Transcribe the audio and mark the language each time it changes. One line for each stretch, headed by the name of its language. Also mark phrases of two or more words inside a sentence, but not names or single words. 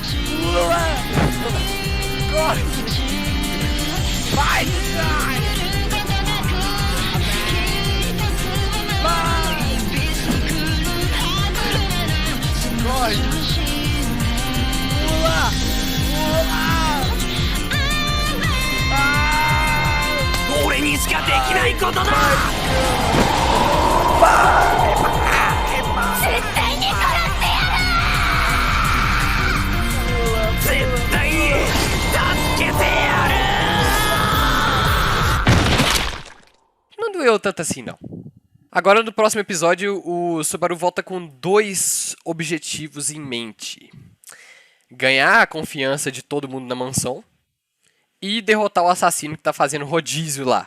Portuguese: Corre! Vai! Corre! Pula! Pula!
Japanese: 俺にしかできないことだ！絶対に殺してやる！絶対に助けてやる！
Portuguese: Não doeu tanto assim, não. Agora, no próximo episódio, o Subaru volta com 2 objetivos em mente. Ganhar a confiança de todo mundo na mansão e derrotar o assassino que tá fazendo rodízio lá.